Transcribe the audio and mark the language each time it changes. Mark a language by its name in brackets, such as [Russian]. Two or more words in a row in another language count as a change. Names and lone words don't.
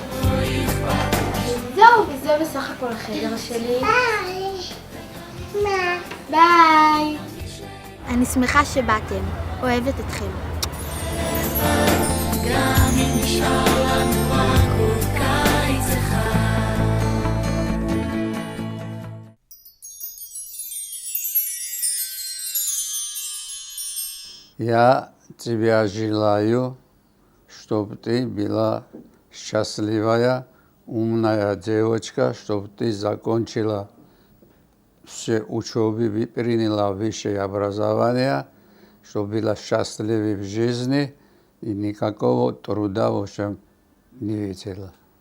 [Hebrew] זהו, וזה בסך הכל החדר שלי. ביי. ביי. אני שמחה שבאתם, אוהבת אתכם. גם אם נשאר לנו רק עוד קיץ אחד. [Russian] Я тебя желаю, чтобы ты была счастливая, умная девочка, чтобы ты закончила все учебы, приняла высшее образование, чтобы была счастлива в жизни и никакого труда, в общем, не видела.